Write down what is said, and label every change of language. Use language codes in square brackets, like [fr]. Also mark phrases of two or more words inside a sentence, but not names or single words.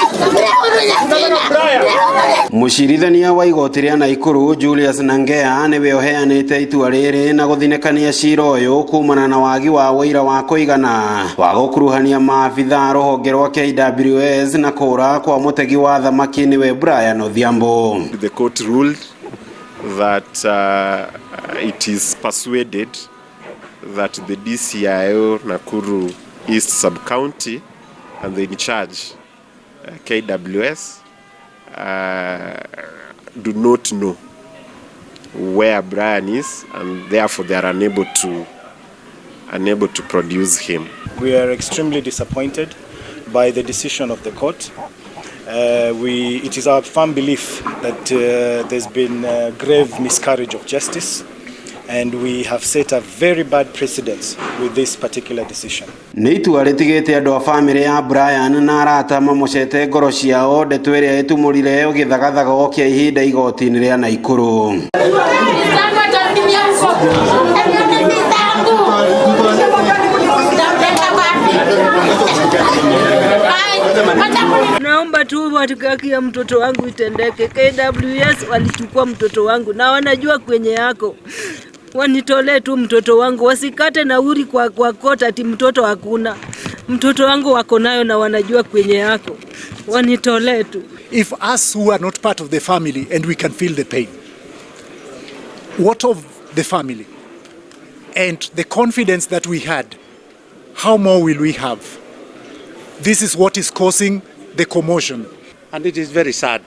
[ki] Mucirithania wa igoti ria Naikuru Julius Nangea niwe uheanite itua riri na guthinekania cira uyu kumana na wagi wa wira wa kuigana wa gũkuruhania maabitha ruhonge rwa KWS na kũũra kwa mũtegi wa thamaki niwe Brian Odhaimbo. [en] The court ruled that it is persuaded that the DCIO Nakuru East Sub-County and the in charge KWS do not know where Brian is, and therefore they are unable to produce him. We are extremely disappointed by the decision of the court. It is our firm belief that there's been a grave miscarriage of justice, and we have set a very bad precedent with this particular decision. [ki] Nĩ itua rĩtigĩte andũ a family ya Brian na arata mamũcete ngoro ciao ndeto ĩrĩa ĩtumũrire ũgĩthagathaga kĩa ihinda igoti-inĩ rĩa Naikuru. [sw] Naomba tu haki ya mtoto wangu itendeke. KWS walichukua mtoto wangu na wanajua kwenye yako. Wanitolee tu mtoto wangu, wasikate nauri kwa kota ati mtoto hakuna. Mtoto wangu wako nayo na wanajua kwenye yako. Wanitolee tu. [en] If us who are not part of the family and we can feel the pain, what of the family? And the confidence that we had, how more will we have? This is what is causing the commotion. And it is very sad.